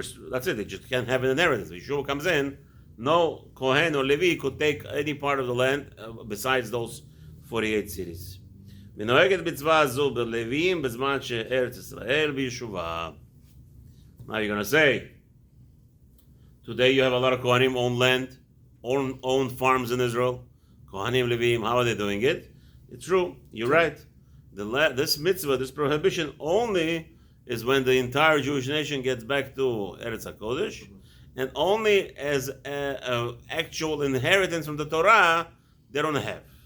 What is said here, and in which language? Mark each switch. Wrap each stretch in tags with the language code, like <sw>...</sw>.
<en>That's it. They just can't have an inheritance. If Yeshua comes in, no Kohen or Levi could take any part of the land besides those 48 cities.</en> <he>ונוהגת מצווה הזו בלוויים בזמן שארץ ישראל ביישובה.</he> <en>Now you're going to say, today you have a lot of Kohanim own land, own farms in Israel. Kohanim, Leviim, how are they doing it? It's true. You're right. This mitzvah, this prohibition only is when the entire Jewish nation gets back to Eretz HaKodesh, and only as an actual inheritance from the Torah they don't have.</en>